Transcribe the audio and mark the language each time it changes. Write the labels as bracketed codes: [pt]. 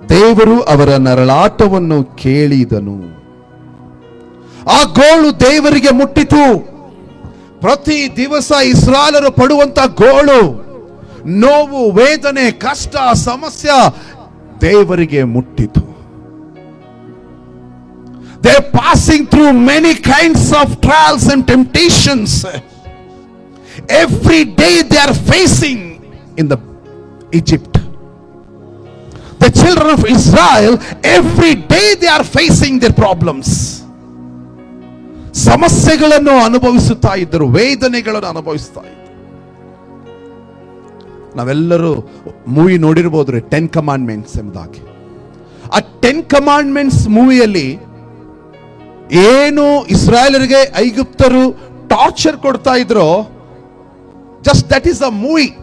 [kn] ದೇವರು ಅವರ ನರಳಾಟವನ್ನು ಕೇಳಿದನು. ಆ ಗೋಳು ದೇವರಿಗೆ ಮುಟ್ಟಿತು. ಪ್ರತಿ ದಿವಸ ಇಸ್ರಾಯೇಲರು ಪಡುವಂತ ಗೋಳು, ನೋವು, ವೇದನೆ, ಕಷ್ಟ, ಸಮಸ್ಯೆ ದೇವರಿಗೆ ಮುಟ್ಟಿತು. [en] They are passing through many kinds of trials and temptations. Every day they are facing in the Egypt. The children of Israel, every day they are facing their problems. [kn] ಸಮಸ್ಯೆಗಳನ್ನು ಅನುಭವಿಸುತ್ತಾ ಇದ್ದರು, ವೇದನೆಗಳನ್ನು ಅನುಭವಿಸ್ತಾ ಇದ್ದರು. ನಾವೆಲ್ಲರೂ ಮೂವಿ ನೋಡಿರ್ಬೋದ್ರಿ, 10 ಕಮಾಂಡ್ಮೆಂಟ್ಸ್ ಎಂಬುದಾಗಿ. ಆ 10 commandments ಮೂವಿಯಲ್ಲಿ ಏನು ಇಸ್ರಾಯೇಲರಿಗೆ ಐಗುಪ್ತರು torture ಕೊಡ್ತಾ ಇದ್ರು, [en] Just that is a movie.